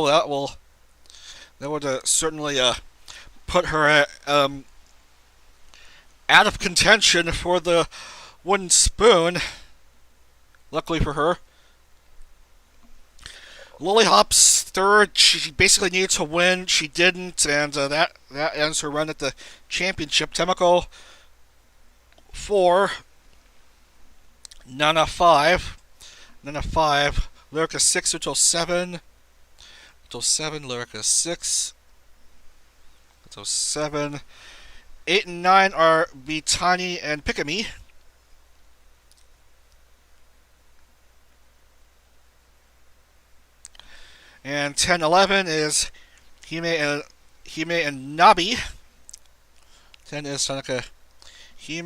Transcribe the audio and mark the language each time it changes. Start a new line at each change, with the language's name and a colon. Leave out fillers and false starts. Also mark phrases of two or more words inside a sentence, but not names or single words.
English: That would certainly put her out of contention for the wooden spoon. Luckily for her. Lollyhop's third. She basically needed to win. She didn't, and that ends her run at the championship. Temiko 4. Nana 5. Lyrica 6, Uto 7. Uto 7, Lyrica 6. Uto 7. 8 and 9 are Bitani and Pikami. And 10, 11 is Hime and Nabi. 10 is Tanaka Hime.